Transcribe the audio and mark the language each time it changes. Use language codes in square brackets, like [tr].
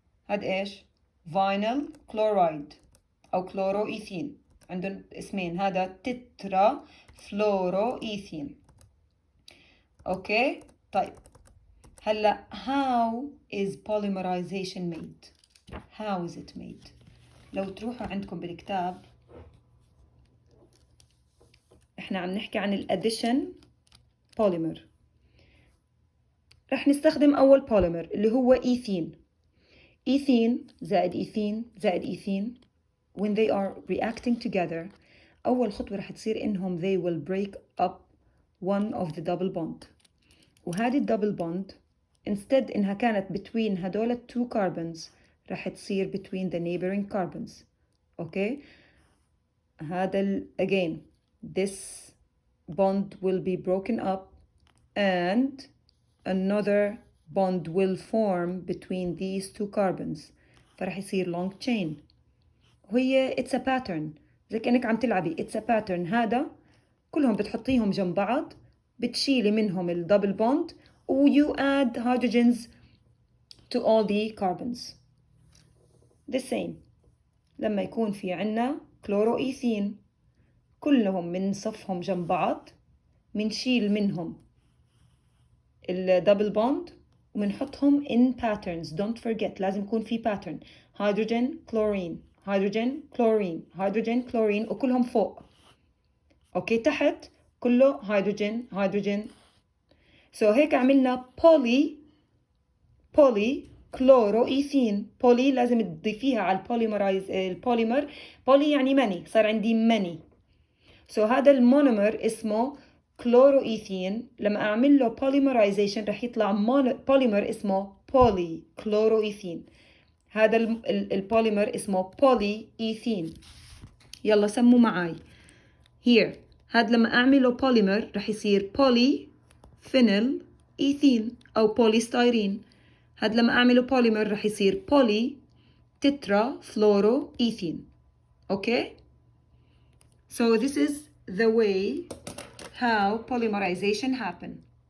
[ar] هذا ايش؟ vinyl chloride او chloroethene. عندهم اسمين هذا tetrafluoroethene. اوكي طيب هلا [en] how is polymerization made? How is it made? [ar] لو تروحوا عندكم بالكتاب احنا عم نحكي عن الاديشن polymer. رح نستخدم أول polymer اللي هو ethene. [en] ethene زائد ethene زائد ethene when they are reacting together [ar] أول خطوة رح تصير إنهم [en] they will break up one of the double bond. وهذه الدبل bond instead إنها كانت between هدول two carbons [ar] رح تصير [en] between the neighboring carbons. okay هذا again this bond will be broken up and another bond will form between these two carbons [ar] فرح يصير [en] long chain. وهي it's a pattern [ar] زي كأنك عم تلعبي [en] it's a pattern. [ar] هذا كلهم بتحطيهم جنب بعض بتشيلي منهم الدبل بوند و [en] you add hydrogens to all the carbons. [ar] the same لما يكون في عنا كلوروإيثين كلهم من صفهم جنب بعض منشيل منهم الدبل بوند ومنحطهم [en] in patterns. don't forget [ar] لازم يكون في [en] pattern hydrogen chlorine hydrogen chlorine hydrogen chlorine وكلهم فوق. [ar] اوكي تحت كله hydrogen. so هيك عملنا polychloroethene. poly لازم تضيفيها على البوليمر. poly يعني many صار عندي many. so هذا المونومر اسمه كلوروإيثين. لما أعمل له polymerization رح يطلع بوليمر اسمه polychloroethene. هذا البوليمر اسمه polyethene. يلا سموا معاي here. هذا لما أعمله بوليمر رح يصير polyphenylethene أو polystyrene. هذا لما أعمله بوليمر رح يصير polytetrafluoroethene. [en] okay so this is the way how polymerization happen.